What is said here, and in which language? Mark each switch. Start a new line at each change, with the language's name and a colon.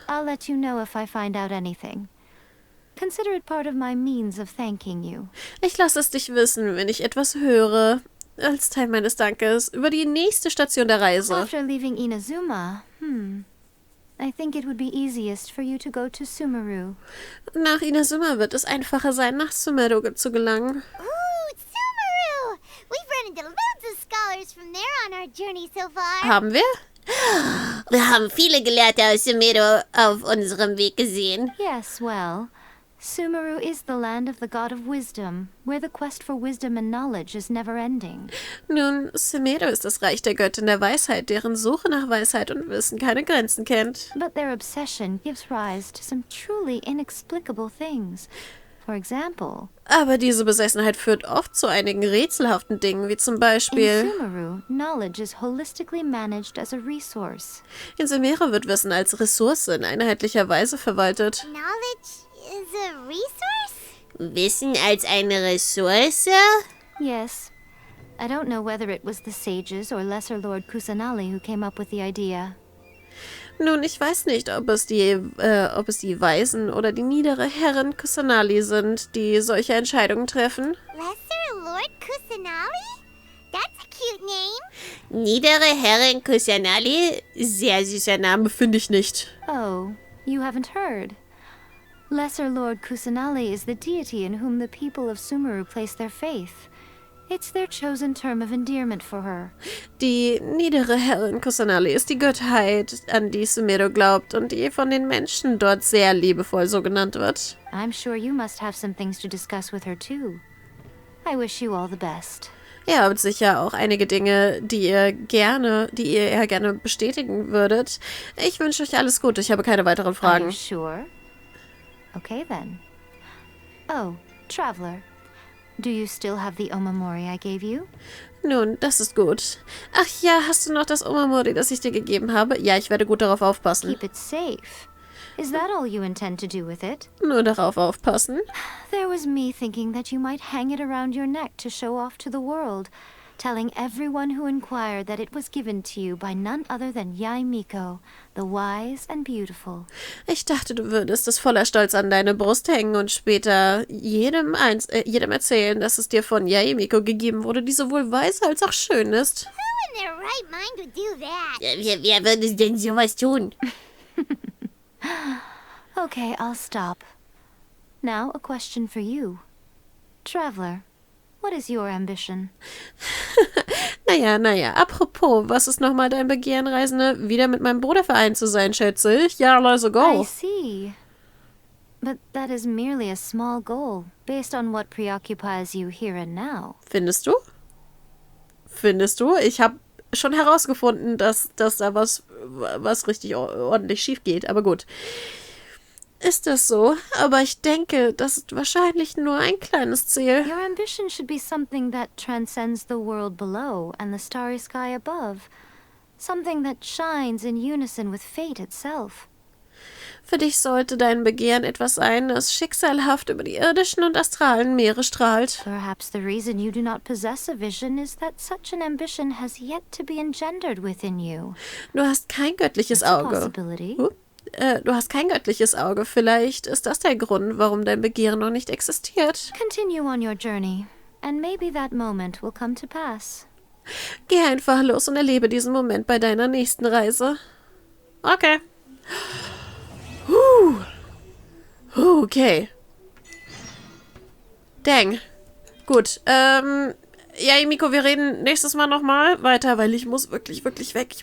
English: I'll let you know if I find out anything. Consider it part of my means of thanking you.
German: Ich lasse es dich wissen, wenn ich etwas höre, als Teil meines Dankes über die nächste Station der Reise.
English: After leaving Inazuma, I think it would be easiest for you to go to Sumeru.
German: Nach Inazuma wird es einfacher sein, nach Sumeru zu gelangen.
English: Ooh, Sumeru! We've run into loads of scholars from there on our journey so far.
German: Haben wir? Wir haben viele Gelehrte aus Sumeru auf unserem Weg gesehen.
English: Yes, well, Sumeru is the land of the god of wisdom, where the quest for wisdom and knowledge is never ending.
German: Nun, Sumeru ist das Reich der Göttin der Weisheit, deren Suche nach Weisheit und Wissen keine Grenzen kennt.
English: But their obsession gives rise to some truly inexplicable things. For example,
German: Aber diese Besessenheit führt oft zu einigen rätselhaften Dingen, wie zum
English: in
German: Beispiel...
English: Sumeru, knowledge is holistically managed as a resource.
German: In Sumeru wird Wissen als Ressource in einheitlicher Weise verwaltet.
English: Knowledge is a resource?
German: Wissen als eine Ressource?
English: Yes. I don't know whether it was the sages or Lesser Lord Kusanali who came up with the idea.
German: Nun, ich weiß nicht, ob es die Weisen oder die niedere Herren Kusanali sind, die solche Entscheidungen treffen.
English: Lesser Lord Kusanali? That's a cute name.
German: Niedere Herrin Kusanali? Sehr süßer Name, Finde ich nicht.
English: Oh, you haven't heard. Lesser Lord Kusanali is the deity in whom the people of Sumeru place their faith. It's their chosen term of endearment for her.
German: Die niedere Herrin Kusanali ist die Gottheit, an die Sumero glaubt und die von den Menschen dort sehr liebevoll so genannt wird.
English: I'm sure you must have some things to discuss with her too. I wish you all the best.
German: Ihr habt sicher auch einige Dinge, die ihr eher gerne bestätigen würdet. Ich wünsche euch alles Gute. Ich habe keine weiteren Fragen.
English: Are you sure? Okay then. Oh, Traveler. Do you still have the Omamori I gave you?
German: Nun, das ist gut. Ach ja, hast du noch das Omamori, das ich dir gegeben habe? Ja, ich werde gut darauf aufpassen.
English: Keep it safe. Is that all you intend to do with it?
German: Nur darauf aufpassen.
English: There was me thinking that you might hang it around your neck to show off to the world, telling everyone who inquired that it was given to you by none other than Yae Miko, the wise and beautiful.
German: Ich dachte, du würdest es voller Stolz an deine Brust hängen und später jedem erzählen, dass es dir von Yae Miko gegeben wurde, die sowohl weise als auch schön ist.
English: Who in their right mind would do that?
German: Wer würde denn sowas tun?
English: Okay, I'll stop. Now, a question for you. Traveler, what is your ambition?
German: Naja, apropos, was ist nochmal dein Begehren, Reisende? Wieder mit meinem Bruder vereint zu sein, schätze ich. Ja, also go.
English: I see. But that is merely a small goal, based on what preoccupies you here and now.
German: Findest du? Ich habe schon herausgefunden, dass da was richtig ordentlich schief geht, aber gut. Ist das so? Aber ich denke, das ist wahrscheinlich nur ein kleines Ziel.
English: Your ambition should be something that transcends the world below and the starry sky above. Something that shines in unison with fate itself.
German: Für dich sollte dein Begehren etwas sein, das schicksalhaft über die irdischen und astralen Meere strahlt.
English: Perhaps the reason you do not possess a vision is that such an ambition has yet to be engendered within you.
German: Du hast kein göttliches
English: It's a
German: Auge.
English: possibility.
German: Du hast kein göttliches Auge. Vielleicht ist das der Grund, warum dein Begehren noch nicht existiert.
English: Continue on your journey, and maybe that moment will come to pass.
German: Geh einfach los und erlebe diesen Moment bei deiner nächsten Reise.
English: Okay. Okay.
German: Dang. Gut. Ja, Miko, wir reden nächstes Mal nochmal weiter, weil ich muss wirklich weg.